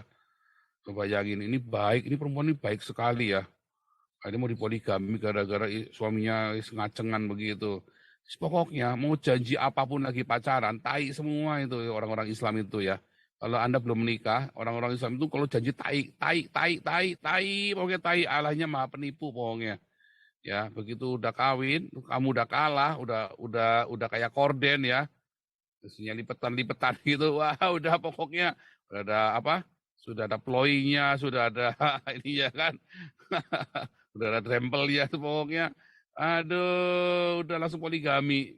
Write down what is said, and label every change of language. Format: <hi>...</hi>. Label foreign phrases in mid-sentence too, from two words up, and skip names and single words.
<id>Kebayangin ini baik, ini perempuan ini baik sekali ya. Akhirnya mau dipoligami gara-gara suaminya ngacengan begitu. Pokoknya mau janji apapun lagi pacaran, tai semua itu orang-orang Islam itu ya. Kalau Anda belum menikah, orang-orang Islam itu kalau janji tai, tai, tai, tai, tai, pokoknya tai, Allahnya maha penipu pokoknya. Ya, begitu udah kawin, kamu udah kalah, udah kayak korden ya. Isinya lipetan-lipetan gitu. Wah, udah pokoknya udah ada apa? Sudah ada ploynya, sudah ada ini ya kan. Udah ada drempelnya tuh pokoknya. Aduh, udah langsung poligami.</id>